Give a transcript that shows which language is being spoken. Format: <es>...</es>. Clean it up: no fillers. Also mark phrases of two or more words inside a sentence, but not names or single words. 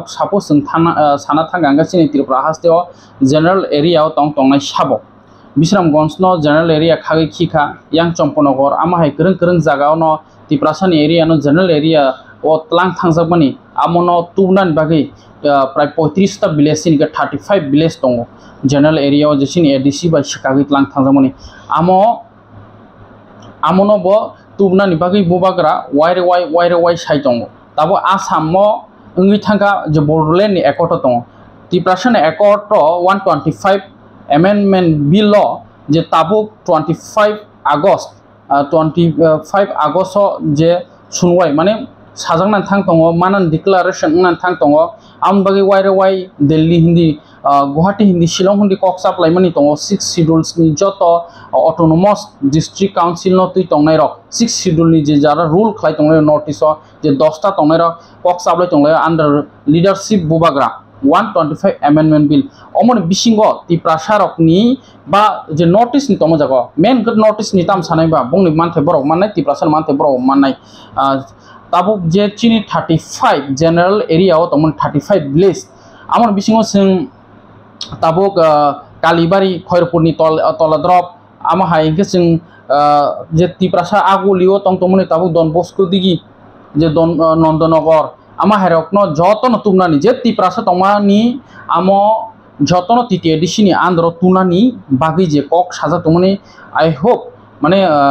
<trp>suppose sana thanganga sine Tripura hasteo</trp> <en>general area</en> <trp>tong tongnai sabo Bisramganj no</trp> <en>general area</en> <trp>khagi khika yang Champanogor ama hai kereng jaga no Tiprasani area no</trp> <en>general area</en> <trp>o tlang thangjakmani amono tubnan bagi pray 35 ta village sin 35 village tongo</trp> <en>general area</en> <trp>o jesin ADC ba shikagi tlang thangjakmani amono bo tubnani bagi bubagra waire sai tongo tabo Assam mo ngi thanga je Bodoland ni accord tongo Tiprasani accord 125</trp> <en>amendment bill law</en> <trp>je tabuk 25 August je sunwai mane sajangnan thang tongo manan declaration nan thang tongo am bagi wai Delhi hindi Guwahati hindi Shillong hindi koksap laimani tongo 6 schedules ni joto</trp> <en>autonomous district council</en> <trp>no tui tongnai rok 6 schedule ni je jara rule khlai tongnai notice je 10 ta tongnai rok koksap lai tonglai</trp> <en>under leadership</en> <trp>bubagra 125</trp> <en>amendment bill</en> <trp>omon bisingo Tiprasarok ni ba je notice ni tomo jago</trp> <en>main good notice</en> <trp>ni tam sanai ba bongni manthe borok mannai Tiprasar manthe borok mannai tabuk je chini 35</trp> <en>general area</en> <trp>o tomon 35 village amon bisingo sing tabuk Kalibari Khairpurni toladrop ama haingke sing je Tiprasar agulio tong tomoni tabuk Don Bosco digi je Don Nandanagar ama herokno jotono tumnani je Tiprasar tongmani amo jotono titi edisini andro tunani bagi je kok saja tomoni</trp> <en>I hope</en> <trp>mane</trp>